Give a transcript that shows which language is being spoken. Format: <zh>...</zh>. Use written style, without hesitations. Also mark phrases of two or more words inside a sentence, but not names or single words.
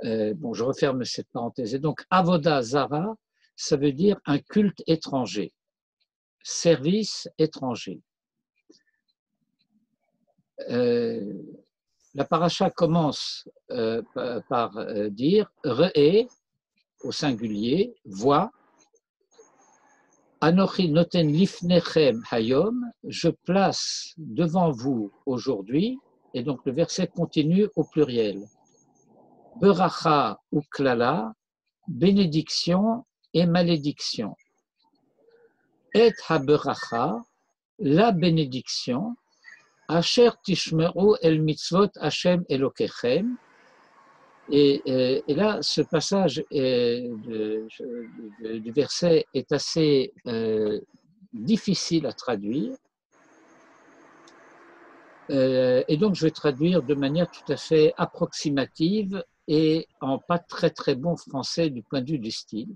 <fr>Bon, je referme cette parenthèse. Et donc,</fr> <he>עבודה זרה,</he> <fr>ça veut dire un culte étranger, service étranger. La paracha commence par dire Re'e, au singulier, voix,</fr> <he>אנכי נותן לפניכם היום,</he> <fr>je place devant vous aujourd'hui, et donc le verset continue au pluriel.</fr> <he>ברכה וקללה,</he> <fr>bénédiction et malédiction.</fr> <he>את הברכה,</he> <fr>la bénédiction,</fr> <he>אשר תשמעו אל מצות השם אלקיכם.</he> <fr>Et là, ce passage du verset est assez difficile à traduire. Et donc, je vais traduire de manière tout à fait approximative et en pas très très bon français du point de vue du style.</fr>